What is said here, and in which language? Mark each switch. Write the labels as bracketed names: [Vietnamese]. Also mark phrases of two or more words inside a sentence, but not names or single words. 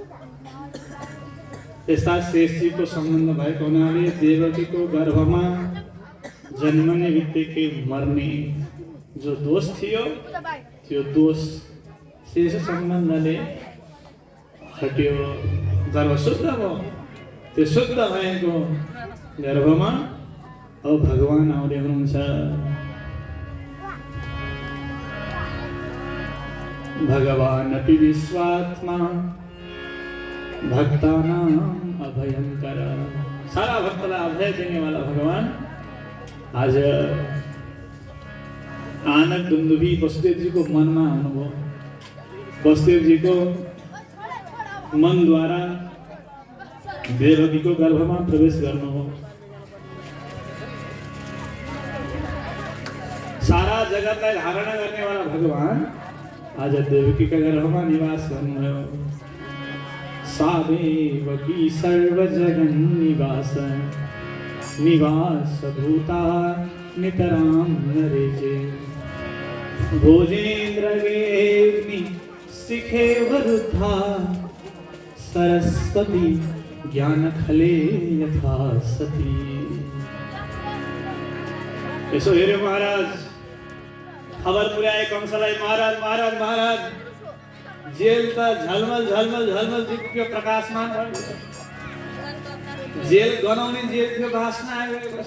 [Nepali] त्यस्ता शेषजीको सम्बन्ध भएको हुनाले देवकीको गर्भमा जन्मने बित्तिकै मर्ने जो दोष थियो, त्यो दोष शेष सम्बन्धले हट्यो। गर्भ शुद्ध भयो। त्यो शुद्ध भएको गर्भमा अब भगवान आउँदै हुनुहुन्छ। [Sanskrit] भगवान अपि विश्वात्मा भक्तानां अभयंकर। [Nepali] सारा भक्तलाई अभय [Hindi] देने वाला [Nepali] भगवान आज आनक दुन्दुभी वसुदेव [Hindi] जी को मन में [Nepali] आउनुभयो। [Hindi] वसुदेव जी को मन द्वारा देवकी को गर्भ में प्रवेश गर्नुभयो। [Nepali] सारा जगतलाई [Hindi] धारणा करने वाला भगवान आज देवकी का गर्भ में निवास गर्नुभयो। [Sanskrit] सा देवकी सर्व जगन निवास, निवास भूता नितराम नरेजे। भोजेन्द्र गेग्नि शिखे वरुद्धा, सरस्वती ज्ञान खले यथा सती। [Nepali] यसो हेर्यो महाराज, खबर पुर्याए कंसलाई, महाराज महाराज महाराज जेल त झलमल झलमल झलमल दिव्य प्रकाशमान भएको छ। जेल गनाउने जेल थियो भाषमा आइरहेको छ।